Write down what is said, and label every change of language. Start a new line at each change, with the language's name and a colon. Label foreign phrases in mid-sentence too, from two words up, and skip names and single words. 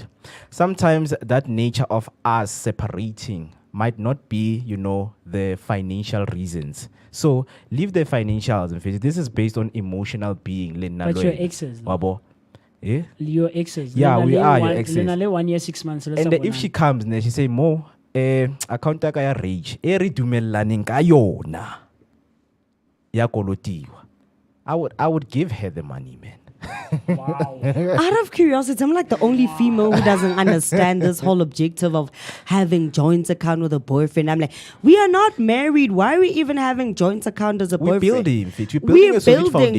English: Sometimes that nature of us separating might not be, the financial reasons. So leave the financials and face. This is based on emotional being. But your exes. Eh? Your exes. Yeah, we are your exes. 1 year, 6 months. And if she comes and she say,
Tswana: Mo, account ka ya rage, eri dumellaning ka yona ya kolotiwa.
English: I would give her the money, man. Wow. Out of curiosity, I'm like the only female who doesn't understand this whole objective of having joint account with a boyfriend. I'm like, we are not married. Why are we even having joint account as a boyfriend? We're building a solid foundation.